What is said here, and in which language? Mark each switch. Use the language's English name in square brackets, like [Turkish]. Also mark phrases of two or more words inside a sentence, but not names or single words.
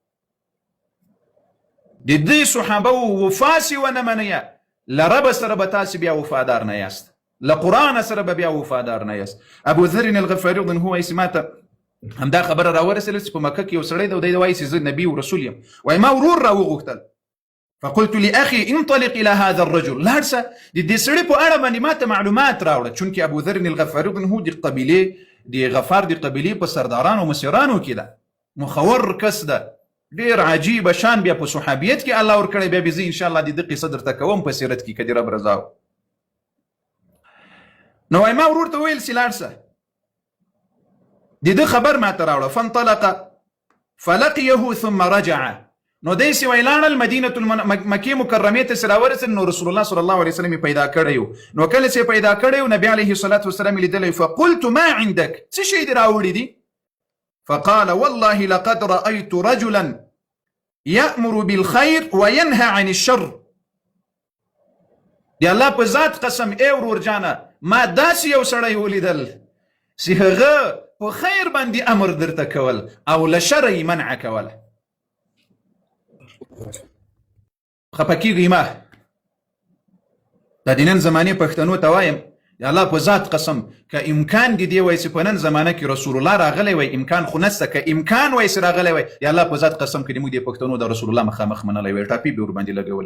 [Pashto] د دې صحابه او وفا سي ونه مني، لرب سره به تاسو بیا وفادار نه یاست، لقرآن سره بیا وفادار نه یاست. ابو ذر الغفاري [Arabic] رضی الله عنه [Pashto] سماته همدا خبره راورسېله چې په مکه کې یو سړی دی او دی وایي چې زه نبي او رسول یم. وایي ما ورور راوغوښتل [Arabic] فقلت لاخي انطلق الى هذا الرجل، [Pashto] لاړ شه د دې سړي په اړه باندې ما ته معلومات راوړه. چونکې ابو ذر الغفاري [Arabic] رضی الله عنه [Pashto] د قبیلې د غفار د قبیلې په سردارانو او مشرانو کې ده، مخور کس ده، ډېر عجیبه شان بیا په صحابیت کې الله ورکړی. بیا به زه انشاءالله د ده قصه درته کوم په سیرت کې که د رب رضا و. نو وایي ما ورور ته ویل چې لاړ شه د ده خبر ما ته راوړه. [Arabic] فانطلق فلقيه ثم رجع. [Pashto] نو دی چې وایي لاړل مدینة مکې مکرمې ته چې راورسېد نو رسول الله [Arabic] صلی الله علیه وسلم [Pashto] یې پیدا کړی و. نو کله چې پیدا کړی و نبي [Arabic] علیه الصلاة والسلام [Pashto] یې لیدلی. [Arabic] فقلت ما عندك، [Pashto] څه شی دې راوړي دي؟ [Arabic] فقال والله لقد رأيت رجلا يأمر بالخير وينهى عن الشر. [Pashto] دی الله په ذات قسم ای ورور جانه ما داسې یو سړی ولیدل چې هغه په خیر باندې امر درته کول او له شر یې منع کوله. خفه کېږئ مه، دا د نن زمانې پښتنو ته وایم د الله په ذات قسم که امکان دې دی وایي چې په نن زمانه کې رسول الله راغلی وای، امکان خو نشته، که امکان وایي چې راغلی وای د الله په ذات قسم که موږ د پښتنو د رسول الله مخامخ منلی وای، ټاپې به ورباندې لګولې.